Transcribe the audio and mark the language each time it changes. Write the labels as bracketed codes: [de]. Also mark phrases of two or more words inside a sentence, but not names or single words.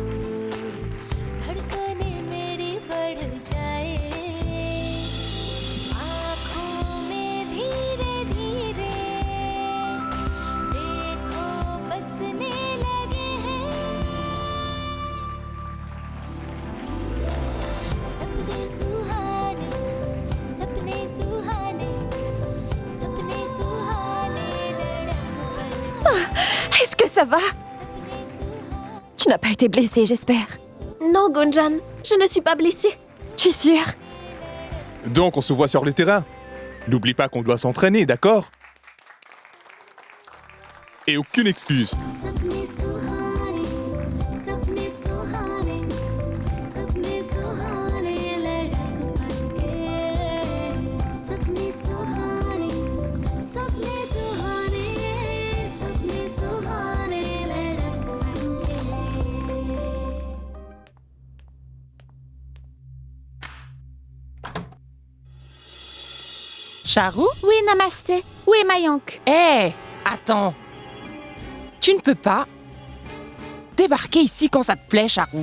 [hi] धड़कने मेरी बढ़ जाए आँखों में धीरे धीरे देखो बसने लगे हैं सपने सुहाने सपने सुहाने सपने सुहाने लड़क बन [fr] Est-ce que ça va? [hi] सपने सुहाने [fr] Tu n'as pas été blessée, j'espère. Non, Gunjan, je ne suis pas blessée. Tu es sûre? Donc on se voit sur le terrain. N'oublie pas qu'on doit s'entraîner, d'accord? Et aucune excuse. [hi] सपने सुहाने सपने सुहाने सपने सुहाने लड़क बनके सपने सुहाने सपने सुहाने सपने सुहाने लड़क बनके [fr] Charou? Oui, namasté. Où est Mayank? Hé, attends. Tu ne peux pas débarquer ici quand ça te plaît, Charou.